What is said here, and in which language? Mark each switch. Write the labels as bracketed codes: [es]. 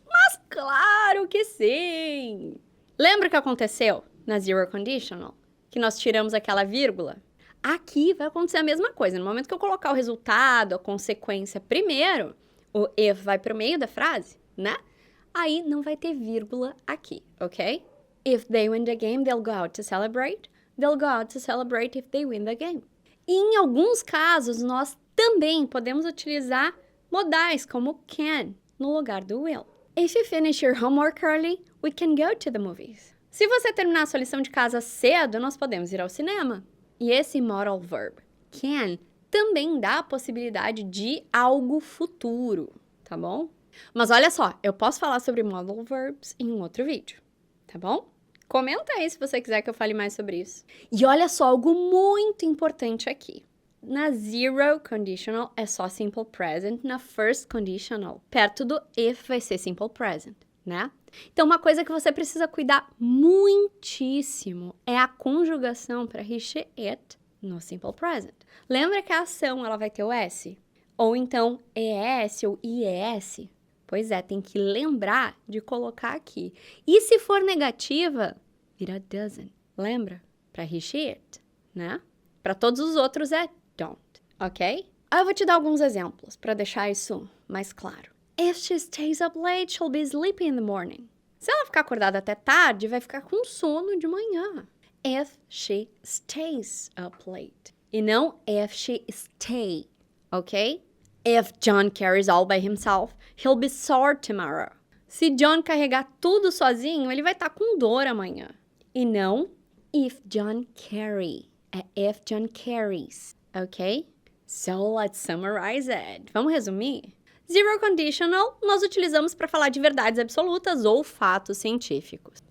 [pt] Mas claro que sim! Lembra o que aconteceu na Zero Conditional? Que nós tiramos aquela vírgula? Aqui vai acontecer a mesma coisa. No momento que eu colocar o resultado, a consequência primeiro, o if vai para o meio da frase, né? Aí não vai ter vírgula aqui, ok? [en] If they win the game, they'll go out to celebrate. They'll go out to celebrate if they win the game. [pt] E em alguns casos, nós também podemos utilizar modais como can no lugar do will. [en] If you finish your homework early, we can go to the movies. [pt] Se você terminar a sua lição de casa cedo, nós podemos ir ao cinema. E esse modal verb, can, também dá a possibilidade de algo futuro, tá bom? Mas olha só, eu posso falar sobre modal verbs em um outro vídeo, tá bom? Comenta aí se você quiser que eu fale mais sobre isso. E olha só, algo muito importante aqui. Na Zero Conditional é só Simple Present, na First Conditional, perto do if vai ser Simple Present, né? Então, uma coisa que você precisa cuidar muitíssimo é a conjugação para he, she, it no Simple Present. Lembra que a ação ela vai ter o S? Ou então ES ou IES? Pois é, tem que lembrar de colocar aqui. E se for negativa, vira doesn't. Lembra? Para he, she, it, né? Para todos os outros é don't, ok? Eu vou te dar alguns exemplos para deixar isso mais claro. [en] If she stays up late, she'll be sleepy in the morning. [pt] Se ela ficar acordada até tarde, vai ficar com sono de manhã. [en] If she stays up late. [pt] E não [en] if she stay, ok? If John carries all by himself, he'll be sore tomorrow. [pt] Se John carregar tudo sozinho, ele vai estar com dor amanhã. E não [en] if John carry. [pt] É [en] if John carries, [pt] ok? [en] So let's summarize it. [pt] Vamos resumir? Zero conditional nós utilizamos para falar de verdades absolutas ou fatos científicos.